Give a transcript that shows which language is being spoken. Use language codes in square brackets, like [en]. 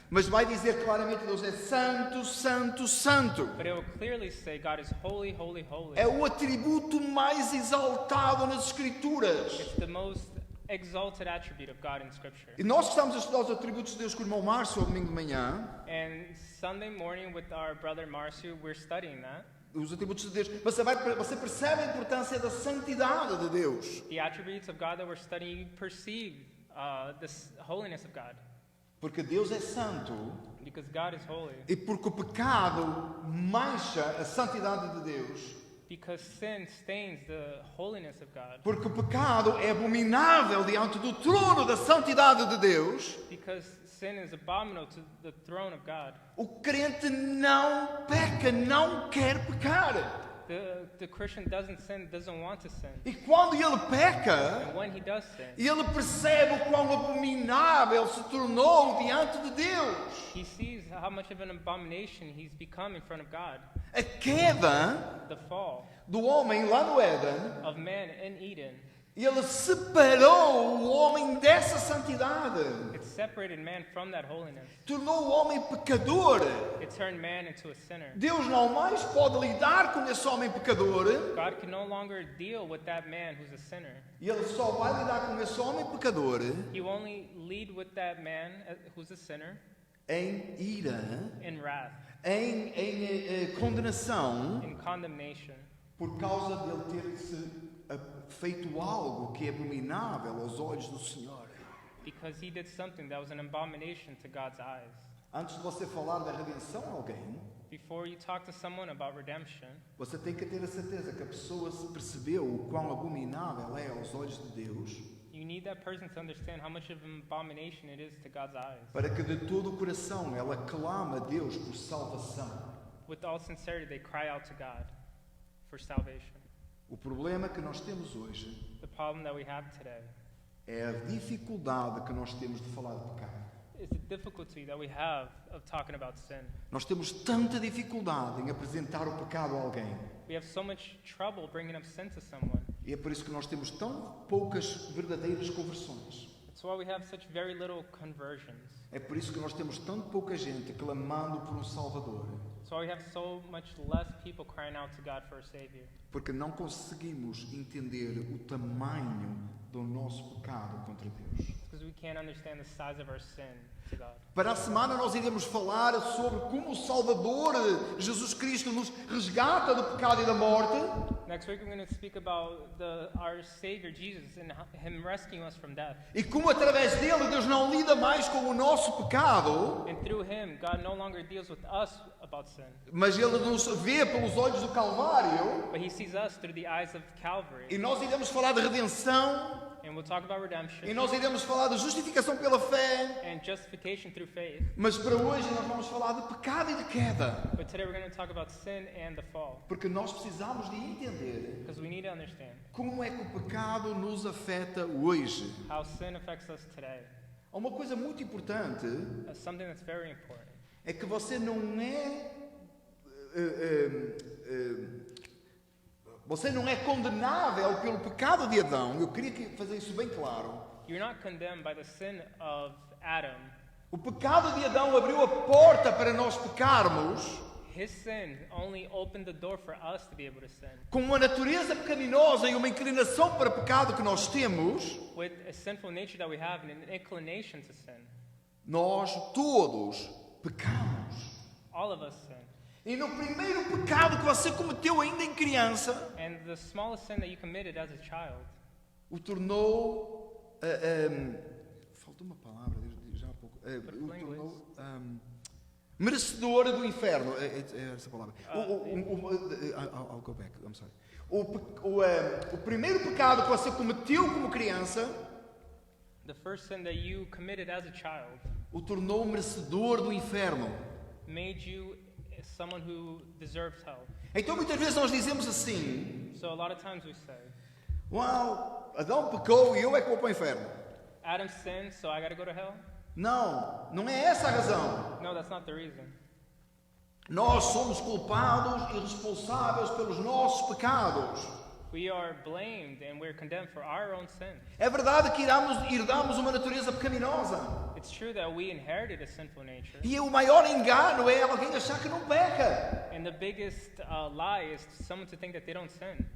[pt] mas vai dizer claramente que Deus é santo, santo, santo. [en] But it will clearly say God is holy, holy, holy. [pt] É o atributo mais exaltado nas Escrituras. [en] It's the most exalted attribute of God in Scripture. [pt] E nós estamos a estudar os atributos de Deus com o irmão Márcio ao domingo de manhã. [en] And Sunday morning with our brother Marcio, we're studying that. [pt] Os atributos de Deus. Você percebe a importância da santidade de Deus. [en] The attributes of God that we're studying, you perceive the holiness of God. [pt] Porque Deus é santo [en] Because God is holy. [pt] e porque o pecado mancha a santidade de Deus. [en] Because sin stains the holiness of God. [pt] Porque o pecado é abominável diante do trono da santidade de Deus. [en] Because sin is abominable to the throne of God. [pt] O crente não peca, não quer pecar. [en] The Christian doesn't sin, doesn't want to sin. [pt] E quando ele peca, [en] And when he does sin, [pt] ele percebe o quão abominável se tornou diante de Deus. [en] he sees how much of an abomination he's become in front of God. [pt] A queda [en] The fall [pt] do homem lá no Éden, [en] of man in Eden, [pt] ele separou o homem dessa santidade. [en] it separated man from that holiness. [pt] Tornou o homem pecador. [en] It turned man into a sinner. [pt] Deus não mais pode lidar com esse homem pecador. [en] God can no longer deal with that man who's a sinner. [pt] E ele só vai lidar com esse homem pecador [en] He will only lead with that man who's a sinner [pt] em ira, [en] in wrath, [pt] em condenação, [en] in condemnation, [pt] por causa dele ter feito algo que é abominável aos olhos do Senhor. [en] because he did something that was an abomination to God's eyes. [pt] Antes de você falar da redenção a alguém, [en] before you talk to someone about redemption, [pt] você tem que ter a certeza que a pessoa se percebeu o quão abominável é aos olhos de Deus, [en] you need that person to understand how much of an abomination it is to God's eyes. [pt] para que de todo o coração ela clame a Deus por salvação. [en] With all sincerity, they cry out to God for salvation. [pt] O problema que nós temos hoje [en] The problem that we have today [pt] é a dificuldade que nós temos de falar de pecado. [en] is the difficulty that we have of talking about sin. [pt] Nós temos tanta dificuldade em apresentar o pecado a alguém. [en] We have so much trouble bringing up sin to someone. [pt] E é por isso que nós temos tão poucas verdadeiras conversões. [en] That's why we have such very little conversions. [pt] É por isso que nós temos tão pouca gente clamando por um Salvador. [en] That's why we have so much less people crying out to God for a Savior. [pt] Porque não conseguimos entender o tamanho do nosso pecado contra Deus. [en] Because we can't understand the size of our sin to God. [pt] Para a semana nós iremos falar sobre como o Salvador Jesus Cristo nos resgata do pecado e da morte. [en] Next week we're going to speak about our Savior Jesus and Him rescuing us from death. [pt] E como através dele Deus não lida mais com o nosso pecado, [en] And through Him, God no longer deals with us about sin, [pt] mas ele nos vê pelos olhos do Calvário. [en] but He sees us through the eyes of Calvary. [pt] E nós iremos falar de redenção. [en] And we'll talk about redemption [pt] E nós iremos falar de justificação pela fé. [en] and justification through faith. [pt] Mas para hoje nós vamos falar de pecado e de queda. [en] But today we're going to talk about sin and the fall. [pt] Porque nós precisamos de entender [en] Because we need to understand [pt] como é que o pecado nos afeta hoje. [en] how sin affects us today. [pt] Há uma coisa muito importante, [en] That's something that's very important. [pt] é que você não é... Você não é condenável pelo pecado de Adão. Eu queria fazer isso bem claro. [en] You're not condemned by the sin of Adam. [pt] O pecado de Adão abriu a porta para nós pecarmos [en] His sin only opened the door for us to be able to sin. [pt] com uma natureza pecaminosa e uma inclinação para pecado que nós temos. [en] With a sinful nature that we have and an inclination to sin. [pt] Nós todos pecamos. [en] All of us sin. [pt] E no primeiro pecado que você cometeu ainda em criança, [en] And the smallest sin that you committed as a child [pt] o tornou... faltou uma palavra já há pouco. O tornou merecedor do inferno. É essa palavra. [en] I'll go back. I'm sorry. [pt] O primeiro pecado que você cometeu como criança, [en] the first sin that you committed as a child [pt] o tornou merecedor do inferno. [en] made you someone who deserves hell. [pt] Então muitas vezes nós dizemos assim: [en] So a lot of times we say, [pt] uau, Adão pecou e eu é que vou para o inferno. [en] Adam sinned, so I got to go to hell? [pt] Não, não é essa a razão. [en] No, that's not the reason. [pt] Nós somos culpados e responsáveis pelos nossos pecados. [en] We are blamed and we're condemned for our own sins. [pt] É verdade que herdamos uma natureza pecaminosa. [en] It's true that we inherited a sinful nature. [pt] E o maior engano é alguém achar que não peca. [en] And the biggest lie is someone to think that they don't sin.